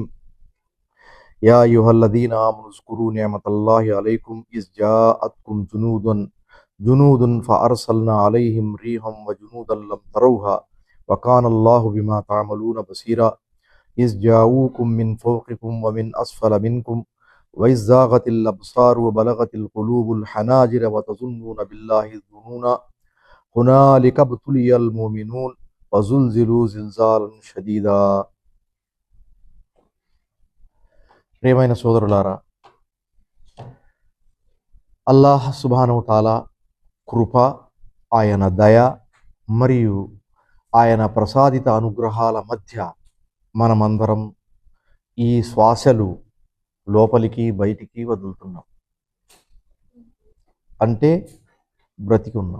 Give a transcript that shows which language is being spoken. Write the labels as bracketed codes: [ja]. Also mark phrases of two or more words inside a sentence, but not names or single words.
[ar] يا أيها الذين آمنوا اذكروا نعمة الله عليكم إذ جاءتكم جنود فأرسلنا عليهم ريحا وجنودا لم تروها وكان الله بما تعملون بصيرا. إذ جاءوكم من فوقكم ومن أسفل منكم وإذ زاغت الأبصار وبلغت القلوب الحناجر وتظنون بالله الظنونا هنالك ابتلي المؤمنون وزلزلوا زلزالا شديدا. [te] ప్రియమైన సోదరులారా, అల్లాహ్ [ar] سبحانه تعالى [te] కృప, ఆయన దయ మరియు ఆయన ప్రసాదిత అనుగ్రహాల మధ్య మనమందరం ఈ శ్వాసలు లోపలికి బయటికి వదులుతున్నాం, అంటే బ్రతికి ఉన్నాం.